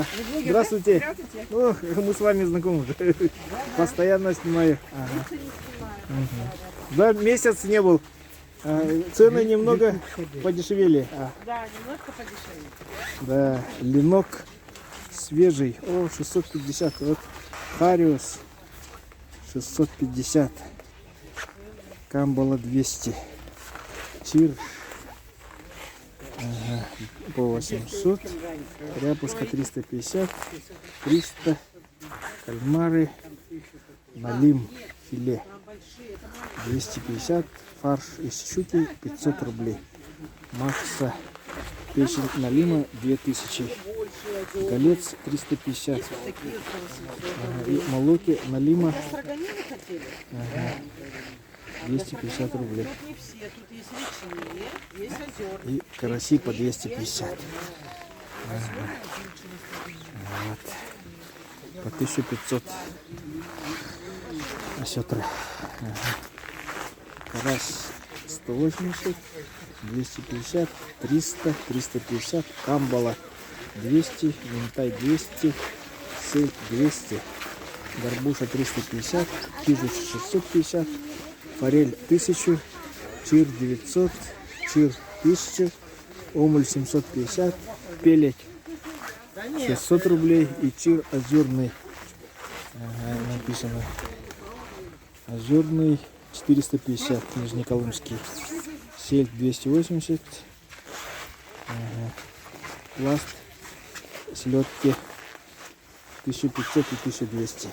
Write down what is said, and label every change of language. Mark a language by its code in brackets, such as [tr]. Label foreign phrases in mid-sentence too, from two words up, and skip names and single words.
[ru] Здравствуйте. Ох, мы с вами знакомы. Постоянно снимаю. Ага. Угу. Да, месяц не был. Цены немного подешевели. Да, немножко подешевле. Да, ленок свежий. О, 650. Вот Хариус 650. Камбала 200. Чир по 800. Ряпушка 350. 300. Кальмары. Налим филе 250. Фарш из щуки 500 рублей. Макса печень налима 2000. Голец 350. И молоки налима 250 рублей. Не все, тут есть речные, есть озер. И караси по 250. Вот. По 1500. Осетры. Карась 180, 250, 300, 350. Камбала 200, минтай 200, сельдь 200. Горбуша 350, кижуч 650, форель 1000, чир 900, чир 1000, омуль 750, пелеть 600 рублей и чир озерный. Ага, написано. Озерный 450, нижнеколымский. Сельдь 280. Ага. Пласт селедки 1500 и 1200.